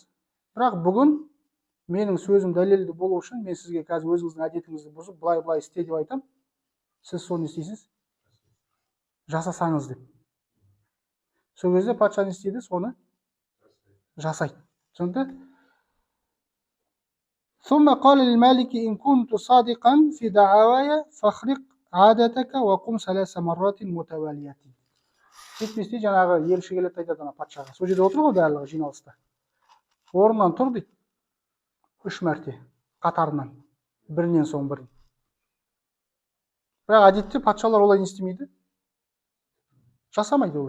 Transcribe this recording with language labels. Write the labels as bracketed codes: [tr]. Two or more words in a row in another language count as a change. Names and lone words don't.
[kk] Бірақ бүгін менің сөзім дәлелді болу үшін мен сізге қазір өзіңіздің әдетіңізді бұзып, былай істе деп айтам. Сіз соны істейсіз? Жасасаңыз деп. Сол кезде патша не істейді? Соны жасайды. Түсінді? [ar] ثم قال للمالك إن كنت صادقا في دعواي فاخرق عادتك وقم 3 مرات متواليات. [kk] Жетпесте жаңағы елші келеді айтады ана патшаға. Сол жерде отыр ғой барлығы жиналыста. Орнынан тұр дейді. 3 мәрте қатарынан, бірінен соң бірін. Бірақ әдетте патшалар олай не істемейді? Жасамайды олай.